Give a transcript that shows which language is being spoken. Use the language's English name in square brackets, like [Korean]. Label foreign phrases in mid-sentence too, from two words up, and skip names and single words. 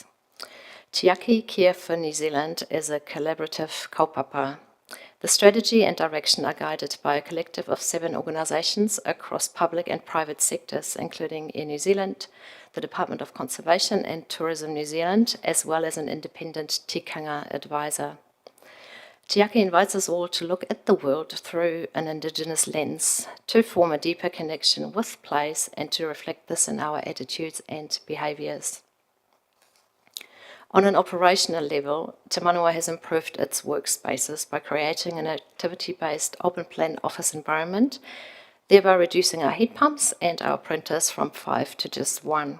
[English] Tiaki Care for New Zealand is a collaborative kaupapa. The strategy and direction are guided by a collective of 7 organisations across public and private sectors, including Air New Zealand, the Department of Conservation and Tourism New Zealand, as well as an independent tikanga advisor. Tiaki invites us all to look at the world through an Indigenous lens, to form a deeper connection with place and to reflect this in our attitudes and behaviours. On an operational level, Te Manawa has improved its workspaces by creating an activity-based open-plan office environment, thereby reducing our heat pumps and our printers from 5 to just 1.